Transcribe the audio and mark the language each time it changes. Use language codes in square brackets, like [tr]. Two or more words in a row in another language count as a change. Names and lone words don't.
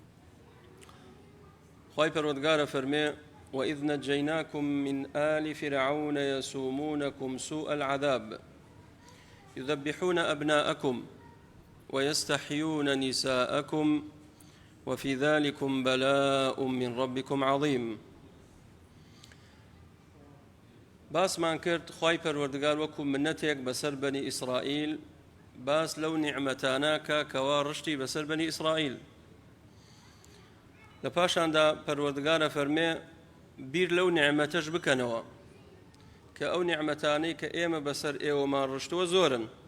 [ckb] خواهي پروردگار فرمي: [ar] وإذ نجيناكم من آل فرعون يسومونكم سوء العذاب يذبحون أبناءكم ويستحيون نساءكم وفي ذلكم بلاء من ربكم عظيم. [ckb] باس مان کرد خوای پەروەردگار وەکو منەتێک بەسەر بەنی ئیسرائیل، باس لەو نیعمەتانەکە کەوا ڕشتی بەسەر بەنی ئیسرائیل. لە پاشاندا پەروەردگارە فەرمێ بیر لەو نیعمەتەش بکەنەوە کە ئەو نیعمەتانەی کە ئێمە بەسەر ئێوەمان ڕشتووە زۆرن.